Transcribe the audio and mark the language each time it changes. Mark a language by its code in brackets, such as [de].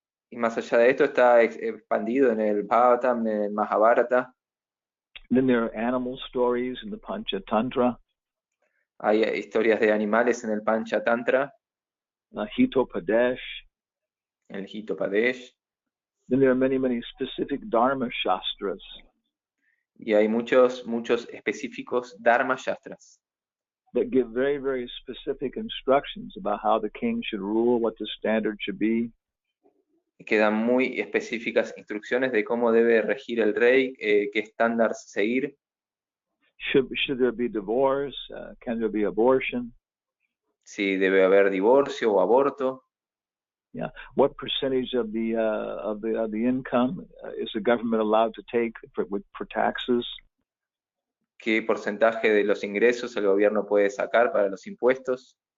[es] Y más allá de esto está expandido en el Bhagavatam, en el Mahabharata. [en] Then there are animal stories in the Panchatantra. [es] Hay historias de animales en el Panchatantra. Hitopadesh. El Hitopadesh. [en] Then there are many, many specific Dharma Shastras. [es] Y hay muchos específicos Dharma Shastras. [en] That give very, very specific instructions about how the king should rule, what the standard should be. [es] que dan muy específicas instrucciones de cómo debe regir el rey, qué estándares seguir. [en] Should there be divorce? Can there be abortion? [es] Si debe haber divorcio o aborto. [en] Yeah. What percentage of the income is the government allowed to take for taxes? [es] ¿Qué porcentaje de los ingresos el gobierno puede sacar para los impuestos?